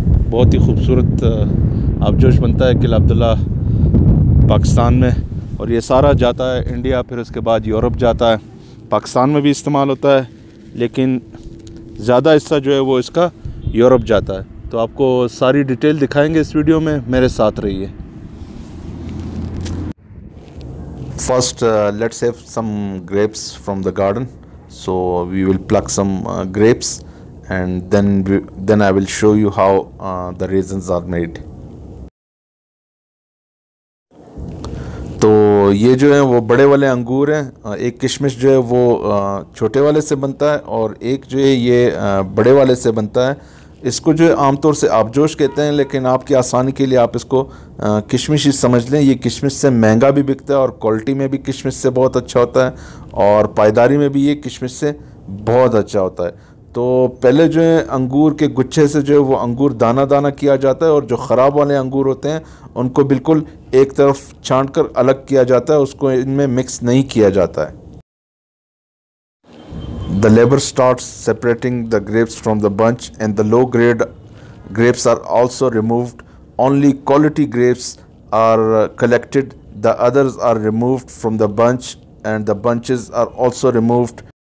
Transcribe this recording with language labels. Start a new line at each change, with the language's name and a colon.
Hindi: बहुत ही खूबसूरत आबजोश बनता है किला अब्दुल्ला पाकिस्तान में, और ये सारा जाता है इंडिया, फिर उसके बाद यूरोप जाता है। पाकिस्तान में भी इस्तेमाल होता है, लेकिन ज़्यादा हिस्सा जो है वो इसका यूरोप जाता है। तो आपको सारी डिटेल दिखाएंगे इस वीडियो में, मेरे साथ रहिए।
English: First, let's have some grapes from the garden. So we will pluck some grapes, and then I will show you how the raisins are made.
Hindi: तो ये जो है वो बड़े वाले अंगूर हैं। एक किशमिश जो है वो छोटे वाले से बनता है, और एक जो है ये बड़े वाले से बनता है। इसको जो है आमतौर से आबजोश कहते हैं, लेकिन आपकी आसानी के लिए आप इसको किशमिश ही समझ लें। ये किशमिश से महंगा भी बिकता है, और क्वालिटी में भी किशमिश से बहुत अच्छा होता है, और पायदारी में भी ये किशमिश से बहुत अच्छा होता है। तो पहले जो है अंगूर के गुच्छे से जो है वो अंगूर दाना दाना किया जाता है, और जो ख़राब वाले अंगूर होते हैं उनको बिल्कुल एक तरफ छांट कर अलग किया जाता है, उसको इनमें मिक्स नहीं किया जाता है।
English: The labor starts separating the grapes from the bunch, and the low grade grapes are also removed. Only quality grapes are collected. The others are removed from the bunch, and the bunches are also removed.